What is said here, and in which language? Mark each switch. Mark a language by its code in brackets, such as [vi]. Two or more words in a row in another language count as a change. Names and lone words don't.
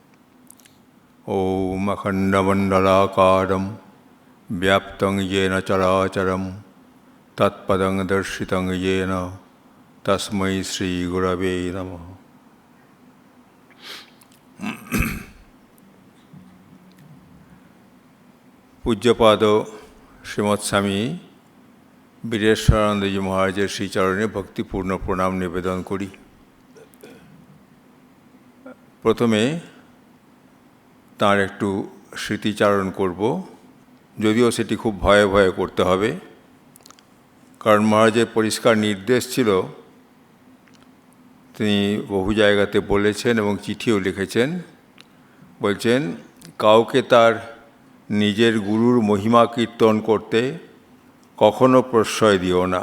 [sa] ॐ अखण्डमण्डलाकारं व्याप्तं येन चराचरं तत्पदं दर्शितं येन तस्मै श्रीगुरवे नमः। [bn] পূজ্যপাদ শ্রীমৎস্বামী বীরেশ্বরানন্দজি মহারাজের শ্রীচরণে ভক্তিপূর্ণ প্রণাম নিবেদন করি। প্রথমে তার একটু স্মৃতিচারণ করব, যদিও সেটি খুব ভয়ে ভয়ে করতে হবে, কারণ মহারাজের পরিষ্কার নির্দেশ ছিল, তিনি বহু জায়গাতে বলেছেন এবং চিঠিও লিখেছেন, বলছেন কাউকে তার নিজের গুরুর মহিমা কীর্তন করতে কখনো প্রশ্রয় দিও না।